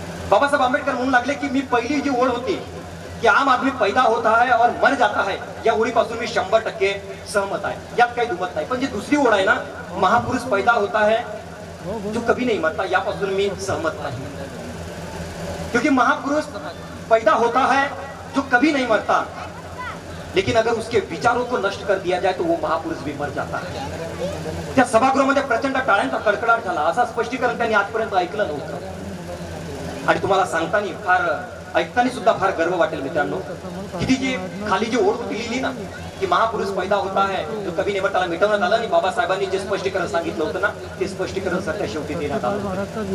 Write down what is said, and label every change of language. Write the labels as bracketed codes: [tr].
[mr] बाबासाहेब आंबेडकर म्हणू लागले की मी पहिली जी ओळ होती की [hi] आम आदमी पैदा होता है और मर जाता है, [mr] या ओळीपासून मी 100% सहमत आहे, यात काही दुमत नाही. पण जी दुसरी ओळ आहे ना, [hi] महापुरुष पैदा होता है जो कभी नहीं मरता, [mr] यापासून मी सहमत नाही. [hi] क्योंकि महापुरुष पैदा होता है जो कभी नहीं मरता, लेकिन अगर उसके विचारों को नष्ट कर दिया जाए तो वो महापुरुष भी मर जाता है. [mr] त्या सभागृहामध्ये प्रचंड टाळ्यांचा कडकडाट झाला. असं स्पष्टीकरण त्यांनी आजपर्यंत ऐकलं नव्हतं. आणि तुम्हाला सांगताना फार ऐकताना सुद्धा फार गर्व वाटेल मित्रांनो, किती जी खाली जी ओळ लिहिली ना की [hi] महापुरुष पैदा होता है जो कभी नहीं मरता, [mr] मिटवण्यात आलं. आणि बाबासाहेबांनी जे स्पष्टीकरण सांगितलं होतं ना ते स्पष्टीकरण सत्य शेवटी देण्यात आलं.